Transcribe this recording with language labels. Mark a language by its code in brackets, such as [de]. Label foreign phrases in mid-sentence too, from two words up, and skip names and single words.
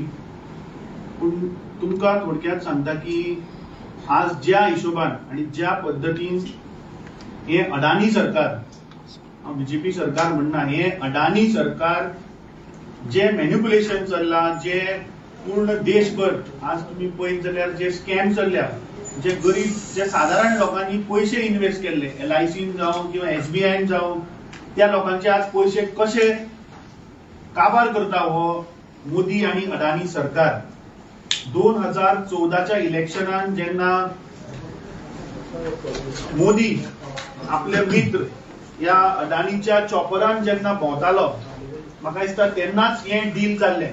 [kok] पण तुमका थोडक्यात सांगता की आज ज्या हिशोबान आणि ज्या पद्धतीन हे अडाणी सरकार, BJP सरकार म्हणना, हे अडाणी सरकार जे मॅन्युप्युलेशन चल्ला, जे पूर्ण देशभर आज तुम्ही पळयत जाल्यार जे स्कॅम चल्ल्या, जे गरीब जे साधारण लोकांनी पैसे इन्व्हेस्ट केले LICन जावं किंवा SBIन जावं, त्या लोकांचे आज पैसे कसे काबार करता हो मोदी आणि अडाणी सरकार. 2014च्या इलेक्शनान जेन्ना मोदी आपले मित्र या अडाणीच्या चॉपरान जेन्ना भोंवतालो, म्हाका दिसता तेन्नाच हे डील जाल्लें.